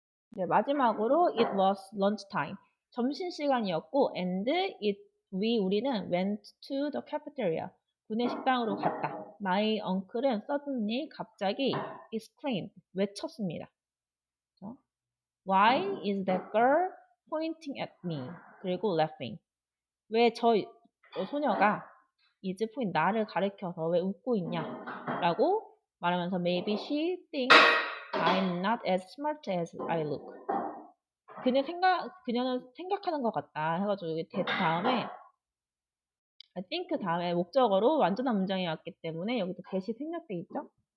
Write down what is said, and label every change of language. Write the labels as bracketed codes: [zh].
[ko] 네, 마지막으로 [en] it was lunchtime. [ko] 점심시간이었고 [en] and [ko] 우리는 [en] went to the cafeteria. [ko] 구내식당으로 갔다. [en] My uncle은 suddenly [ko] 갑자기 [en] exclaimed. [ko] 외쳤습니다. 그렇죠? [en] Why is that girl pointing at me? [ko] 그리고 laughing. 왜 저 소녀가 [en] is point [ko] 나를 가리켜서 왜 웃고 있냐? 라고 말하면서 [en] maybe she thinks I'm not as smart as I look. [ko] 그녀는 생각하는 것 같다 해가지고 여기 that 다음에 [en] I think [ko] 다음에 목적어로 완전한 문장이 왔기 때문에 여기도 대시 생략돼 있죠?